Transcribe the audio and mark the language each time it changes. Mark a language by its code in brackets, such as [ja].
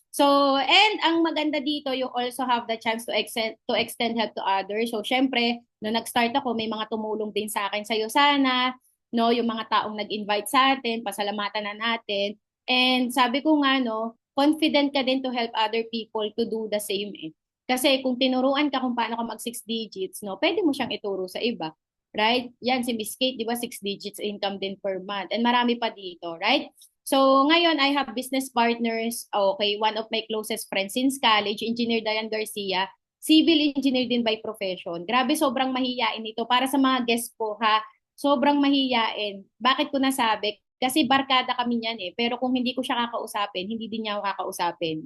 [en] So, and [tl] ang maganda dito, [en] you also have the chance to extend help to others. [tl] So, syempre, nung nag-start ako, may mga tumulong din sa akin sa Sana, no, yung mga taong nag-invite sa atin, pasalamatan na natin. [en] And [tl] sabi ko nga, [en] no, confident ka din to help other people to do the same eh. [tl] Kasi kung tinuruan ka kung paano ka mag 6 digits, no, pwede mo siyang ituro sa iba. [en] Right? [tl] Yan, si Miss Kate, di ba, 6 digits income din per month. [en] And marami pa dito, right? So, ngayon, I have business partners. Okay, one of my closest friends since college, Engineer Diane Garcia, civil engineer [tl] din [en] by profession. [tl] Grabe, sobrang mahiyain ito. Para sa mga guests ko, ha, sobrang mahiyain. Bakit ko nasabi? Kasi barkada kami niyan eh. Pero kung hindi ko siya kakausapin, hindi din niya ako kakausapin.